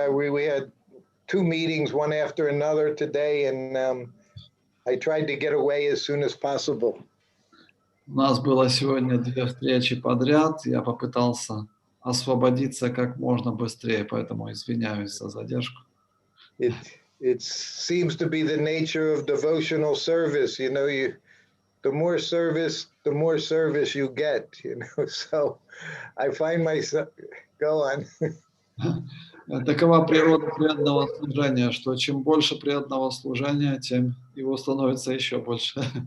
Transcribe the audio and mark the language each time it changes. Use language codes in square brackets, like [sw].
[en] We had 2 meetings, one after another today, and I tried to get away as soon as possible. [ru] У нас было сегодня 2 встречи подряд. Я попытался освободиться как можно быстрее, поэтому извиняюсь за задержку. [en] It seems to be the nature of devotional service. You know, the more service you get. You know, so I find myself. Go on. [ru] Такова природа преданного служения, что чем больше преданного служения, тем его становится еще больше.